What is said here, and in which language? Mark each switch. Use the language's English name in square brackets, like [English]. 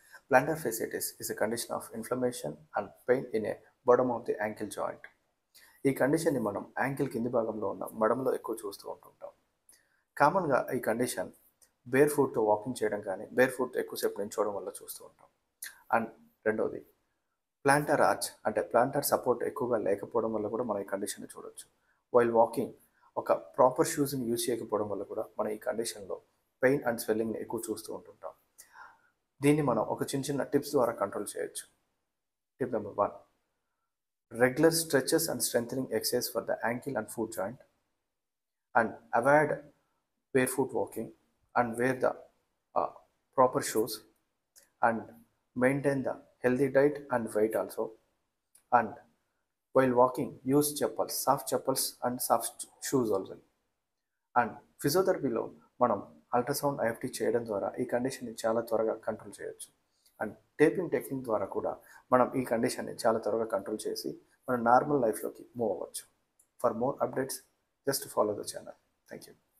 [English] Plantar fasciitis is a condition of inflammation and pain in a bottom of the ankle joint. [Telugu] ఈ కండిషన్ని మనం ankle కింది భాగంలో ఉన్న మడంలో ఎక్కువ చూస్తూ ఉంటుంటాం. కామన్గా ఈ కండిషన్ బేర్ ఫుట్తో వాకింగ్ చేయడం కానీ బేర్ ఫుట్ ఎక్కువసేపు నించోవడం వల్ల చూస్తూ ఉంటాం. అండ్ రెండవది ప్లాంటర్ ఆర్చ్ అంటే ప్లాంటర్ సపోర్ట్ ఎక్కువగా లేకపోవడం వల్ల కూడా మనం ఈ కండిషన్ని చూడొచ్చు. వైల్ వాకింగ్ ఒక ప్రాపర్ షూస్ని యూజ్ చేయకపోవడం వల్ల కూడా మనం ఈ కండిషన్లో పెయిన్ అండ్ స్వెల్లింగ్ని ఎక్కువ చూస్తూ ఉంటుంటాం. దీన్ని మనం ఒక చిన్న చిన్న టిప్స్ ద్వారా కంట్రోల్ చేయొచ్చు. Tip number 1, [English] regular stretches and strengthening exercise for the ankle and foot joint, and avoid barefoot walking and wear the proper shoes, and maintain the healthy diet and weight also, and while walking use chappals, soft chappals and soft shoes also. [Telugu] And ఫిజియోథెరపీలో మనం ultrasound IFT చేయడం ద్వారా ఈ కండిషన్ని చాలా త్వరగా control చేయొచ్చు. And taping technique ద్వారా కూడా మనం ఈ కండిషన్ని చాలా త్వరగా కంట్రోల్ చేసి మన నార్మల్ లైఫ్లోకి మూవ్ అవ్వచ్చు. [English] For more updates just follow the channel. Thank you.